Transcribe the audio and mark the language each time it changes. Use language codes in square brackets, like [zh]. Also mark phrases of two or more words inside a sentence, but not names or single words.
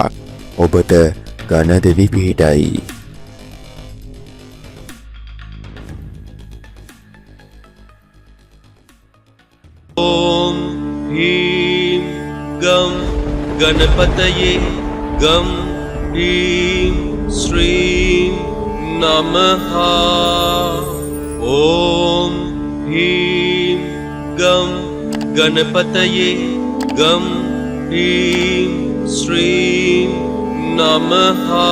[si] ඔබට ගණදෙවි පිහිටයි. [sa] ඕම් හීම් ගම් ගණපතයේ ගම් ह्रीं श्रीं नमः. ॐ ह्रीं गं गणपतये गं ह्रीं श्रीं नमः.